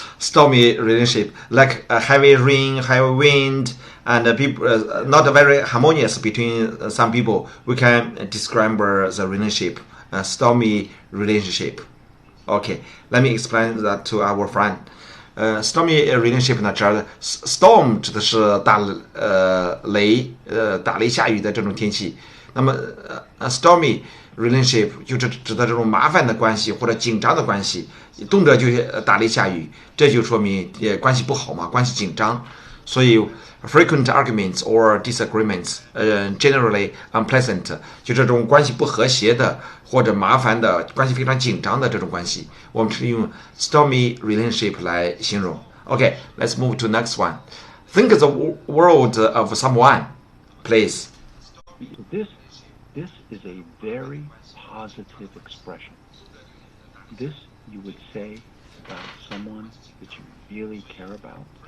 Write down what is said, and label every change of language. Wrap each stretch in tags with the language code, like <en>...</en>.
<en>Stormy relationship, like heavy rain, heavy wind, and people not very harmonious between some people. We can describe the relationship, stormy relationship. Okay, let me explain that to our friend.</en> <zh>Stormy relationship 呢，storm 指的是打雷下雨的这种天气。那么stormy relationship 就指的这种麻烦的关系或者紧张的关系，动辄就打雷下雨，这就说明关系不好嘛，关系紧张。所以</zh> <en>frequent arguments or disagreements, generally unpleasant，</en> <zh>就这种关系不和谐的或者麻烦的关系非常紧张的这种关系，我们是用 stormy relationship 来形容。</zh> <en>Okay, let's move to next one. Think of the world of someone, please. This is a very positive expression. This you would say about someone that you really care about.</en>